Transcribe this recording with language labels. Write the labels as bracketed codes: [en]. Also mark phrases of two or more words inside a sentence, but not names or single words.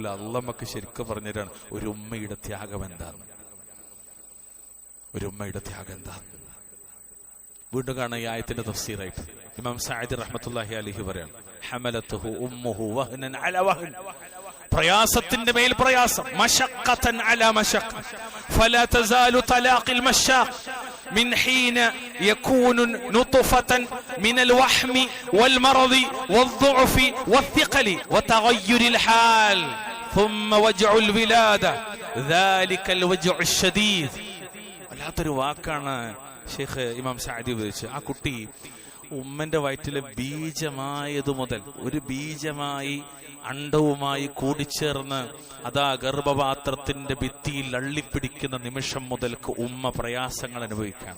[ml] അല്ലാഹ് നമുക്ക് ശരിക്കും പറഞ്ഞുതരാണ് ഒരു ഉമ്മയുടെ ത്യാഗം എന്താണ്, ഒരു ഉമ്മയുടെ ത്യാഗം എന്താണ്. വീണ്ടും കാണാൻ ഈ ആയത്തിന്റെ തഫ്സീറായിട്ട് ഇമാം സഅദി [ar] رحمة الله عليه [ml] പറയാണ് [ar] حملته أمه وهنا على وهن, [ml] പ്രയാസത്തിന്റെ മേൽ പ്രയാസം. [ar] مشقةً على مشقة فلا تزال تلاقي المشاق من حين يكون نطفة من الوحم والمرض والضعف والثقل وتغير الحال ثم وجع الولادة ذلك الوجع الشديد. [ml] വല്ലാത്തൊരു വാക്കാണ് ഷെയ്ഖ് ഇമാം സഅദി ഉപയോഗിച്ചത്. ആ കുട്ടി ഉമ്മന്റെ വയറ്റിലെ ബീജമായതു മുതൽ, ഒരു ബീജമായി അണ്ടവുമായി കൂടിച്ചേർന്ന് അതാ ഗർഭപാത്രത്തിന്റെ ഭിത്തിയിൽ അള്ളിപ്പിടിക്കുന്ന നിമിഷം മുതൽക്ക് ഉമ്മ പ്രയാസങ്ങൾ അനുഭവിക്കാണ്.